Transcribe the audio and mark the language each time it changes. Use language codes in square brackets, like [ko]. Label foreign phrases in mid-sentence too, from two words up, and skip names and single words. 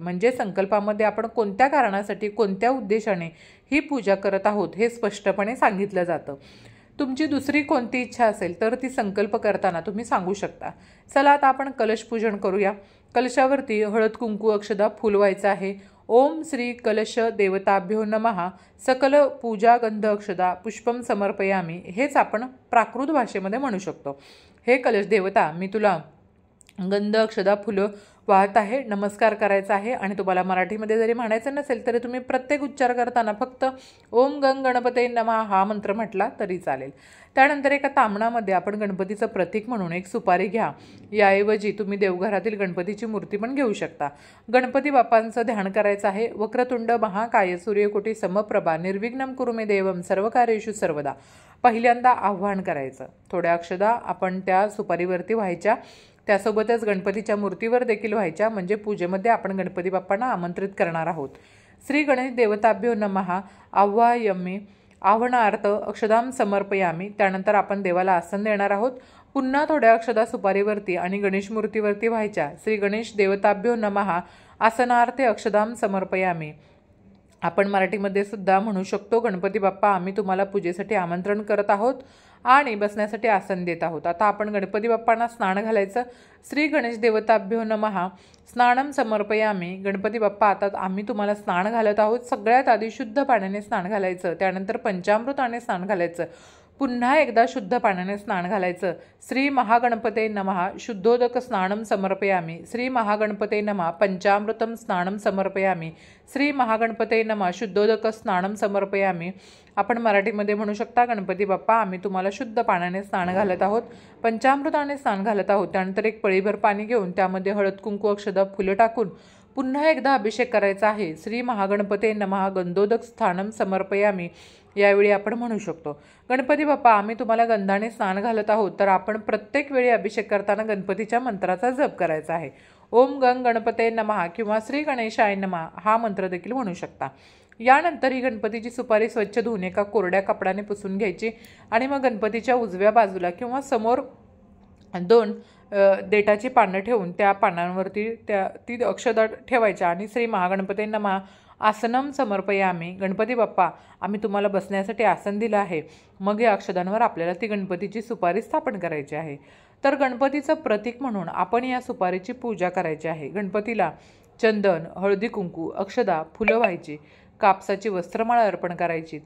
[mr] म्हणजे संकल्पामध्ये आपण कोणत्या कारणासाठी, कोणत्या उद्देशाने ही पूजा करत आहोत हे स्पष्टपणे सांगितलं जातं. तुमची दुसरी कोणती इच्छा असेल तर ती संकल्प करताना तुम्ही सांगू शकता. चला आता आपण कलश पूजन करूया. कलशावरती हळद कुंकू अक्षदा फूल व्हायचं आहे. [sa] ओम श्री कलश देवताभ्यो नमः सकल पूजा गंध अक्षदा पुष्पम समर्पयामी [mr] हेच आपण प्राकृत भाषेमध्ये म्हणू शकतो. हे कलश देवता, मी तुला गंध अक्षदा फुलं वाहत आहे, नमस्कार करायचा आहे. आणि तुम्हाला मराठीमध्ये जरी म्हणायचं नसेल तरी तुम्ही प्रत्येक उच्चार करताना फक्त [sa] ओम गंग गणपते नमः [mr] हा मंत्र म्हटला तरी चालेल. त्यानंतर एका तामणामध्ये आपण गणपतीचं प्रतीक म्हणून एक सुपारी घ्या. याऐवजी तुम्ही देवघरातील गणपतीची मूर्ती पण घेऊ शकता. गणपती बाप्पांचं ध्यान करायचं आहे. [sa] वक्रतुंड महाकाय सूर्यकोटी समप्रभा निर्विघ्नं कुरु मे देवम सर्व कार्येषु सर्वदा [mr] पहिल्यांदा आव्हान करायचं. थोड्या अक्षदा आपण त्या सुपारीवरती व्हायच्या, त्यासोबतच गणपतीच्या मूर्तीवर देखील व्हायच्या, म्हणजे पूजेमध्ये आपण गणपती बाप्पांना आमंत्रित करणार आहोत. [sa] श्री गणेश देवताभ्यो नमः आव्हायमी आव्हानार्थ अक्षदाम समर्पयामी. [mr] त्यानंतर आपण देवाला आसन देणार आहोत. पुन्हा थोड्या अक्षदा सुपारीवरती आणि गणेश मूर्तीवरती व्हायच्या. [sa] श्री गणेश देवताभ्यो नमः आसनार्थे अक्षदाम समर्पयामी. [mr] आपण मराठीमध्ये सुद्धा म्हणू शकतो, गणपती बाप्पा आम्ही तुम्हाला पूजेसाठी आमंत्रण करत आहोत आणि बसण्यासाठी आसन देत आहोत. आता आपण गणपती बाप्पांना स्नान घालायचं. [sa] श्री गणेश देवताभ्यो नमः स्नानम समर्पयामी. [mr] गणपती बाप्पा आता आम्ही तुम्हाला स्नान घालत आहोत. सगळ्यात आधी शुद्ध पाण्याने स्नान घालायचं, त्यानंतर पंचामृताने स्नान घालायचं. पुन्हा एकदा शुद्ध पाण्याने स्नान घालायचं। [sa] श्री महागणपते नमः शुद्धोदक स्नानम समर्पयामी। श्री महागणपते नमः पंचामृतम स्नानम समर्पयामी। श्री महागणपते नमः शुद्धोदक स्नानम समर्पयामी। [mr] आपण मराठीमध्ये म्हणू शकता, गणपती बाप्पा आम्ही तुम्हाला शुद्ध पाण्याने स्नान घालत आहोत, पंचामृताने स्नान घालत आहोत। त्यानंतर एक पळीभर पाणी घेऊन त्यामध्ये हळद कुंकू अक्षदा फुलं टाकून पुन्हा एकदा अभिषेक करायचा आहे। [sa] श्री महागणपते नमः गंधोदक स्थानम समर्पयामी [mr] यावेळी आपण म्हणू शकतो, गणपती बाप्पा आम्ही तुम्हाला गंधाने स्नान घालत आहोत। तर आपण प्रत्येक वेळी अभिषेक करताना गणपतीच्या मंत्राचा जप करायचा आहे। [sa] ओम गंग गणपते नमः किंवा श्री गणेशाय नमः [mr] हा मंत्र देखील म्हणू शकता। यानंतर ही गणपतीची सुपारी स्वच्छ धुवून एका कोरड्या कपड्याने पुसून घ्यायची आणि मग गणपतीच्या उजव्या बाजूला किंवा समोर 2 देठाची पानं ठेवून त्या पानांवरती ती अक्षदा ठेवायच्या आणि [sa] श्री महागणपते नमः आसनम समर्पयामी। [mr] गणपती बाप्पा आम्ही तुम्हाला बसण्यासाठी आसन दिलं आहे। मग या अक्षदांवर आपल्याला ती गणपतीची सुपारी स्थापन करायची आहे। तर गणपतीचं प्रतीक म्हणून आपण या सुपारीची पूजा करायची आहे। गणपतीला चंदन, हळदी कुंकू, अक्षदा, फुलं व्हायची, कापसाची वस्त्रमाळा अर्पण करायची।